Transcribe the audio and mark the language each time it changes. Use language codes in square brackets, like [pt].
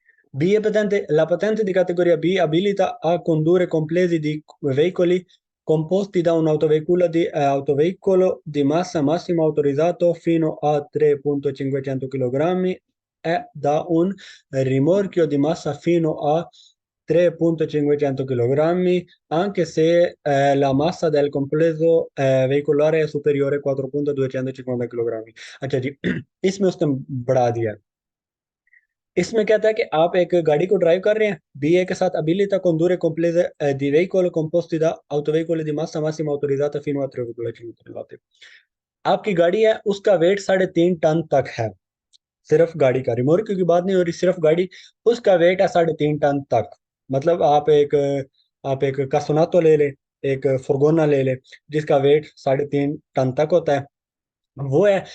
[it] B è patente, la patente di categoria B abilita a condurre complessi di veicoli composti da un autoveicolo di massa massima autorizzato fino a 3.500 kg e da un rimorchio di massa fino a 3.500 kg, anche se la massa del complesso veicolare è superiore a 4.250 kg। [hi] अच्छा जी, इसमें उसने बढ़ा दिया है। इसमें क्या था कि आप एक गाड़ी को ड्राइव कर रहे हैं, BA के साथ [it] abilita condurre complesse di veicolo composti da autoveicoli di massa massima autorizzata fino a 3,5 tonnellate। [hi] आपकी गाड़ी है, उसका वेट 3.5 टन तक है, सिर्फ गाड़ी का, रिमोर्क की बात नहीं हो रही, सिर्फ गाड़ी, उसका वेट है 3.5 टन तक। मतलब आप एक कासोनातो ले ले, एक फुर्गोना ले ले, जिसका वेट 3.5 टन तक होता है, वो है।